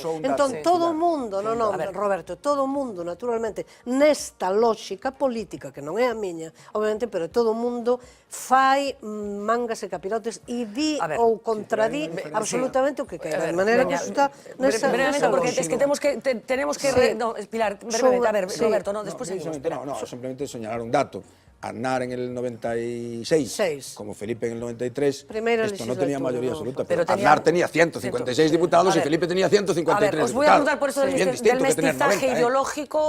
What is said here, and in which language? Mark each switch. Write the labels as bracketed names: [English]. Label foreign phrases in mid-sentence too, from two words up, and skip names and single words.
[Galician] Entón, todo o mundo, Roberto, todo o mundo, naturalmente, nesta lógica política, que non é a miña, obviamente, pero todo o mundo fai mangas e capirotes e di ou contradí absolutamente o que queira. De maneira que iso está nesa lógica. [Spanish] Porque es que tenemos que... [Galician] Pilar, brevemente, a ver, Roberto, despois seguimos. [Spanish] No, simplemente señalar un dato. Aznar en el 96, como Felipe en el 93, esto no tenía mayoría absoluta, pero Aznar tenía 156 diputados y Felipe tenía 153 diputados. Os voy a preguntar por eso del mestizaje ideológico.